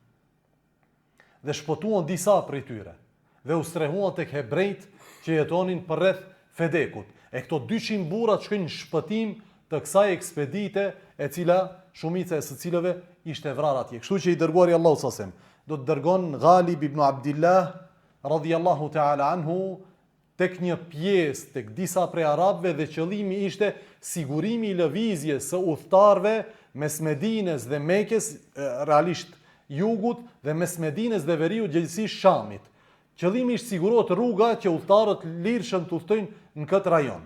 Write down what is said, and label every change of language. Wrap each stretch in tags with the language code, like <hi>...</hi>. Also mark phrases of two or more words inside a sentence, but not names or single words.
<sq>Dhe shpëtuan disa prej tyre dhe u strehuan tek hebrejt që jetonin përreth Fedekut. E këto 200 burra shkojnë në shpëtim të kësaj ekspedite, e cila shumica e së cilëve ishte vrarë atje. Kështu që i dërguari Allahu</sq> <ar>صلى الله عليه وسلم</ar> <sq>do të dërgon Ghalib ibn Abdillah</sq> <ar>رضي الله تعالى عنه</ar> <sq>tek një pjesë, tek disa prej arabëve, dhe qëllimi ishte sigurimi i lëvizjes së udhëtarëve mes Medinës dhe Mekës, realisht jugut, dhe mes Medinës dhe veriut gjithësisht Shamit. Qëllimi ishte sigurohet rruga që udhëtarët lirshëm të udhtojnë në këtë rajon.</sq>